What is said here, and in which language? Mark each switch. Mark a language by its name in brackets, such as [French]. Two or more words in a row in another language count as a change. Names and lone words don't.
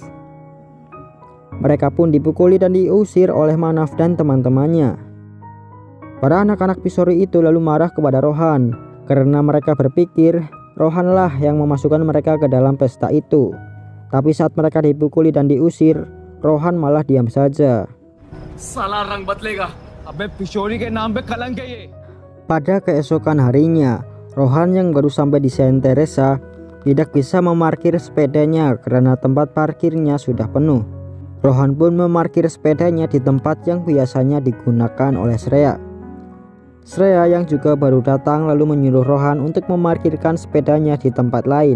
[Indonesian] Mereka pun dipukuli dan diusir oleh Manaf dan teman-temannya. Para anak-anak Pisori itu lalu marah kepada Rohan karena mereka berpikir Rohanlah yang memasukkan mereka ke dalam pesta itu. Tapi saat mereka dipukuli dan diusir, Rohan malah diam saja. [Hindi] साला रंग बदलेगा अबे पिशोरी के नाम पे कलंक है ये। [Indonesian] Pada keesokan harinya, Rohan yang baru sampai di Saint Teresa tidak bisa memarkir sepedanya karena tempat parkirnya sudah penuh. Rohan pun memarkir sepedanya di tempat yang biasanya digunakan oleh Shreya. Shreya yang juga baru datang lalu menyuruh Rohan untuk memarkirkan sepedanya di tempat lain.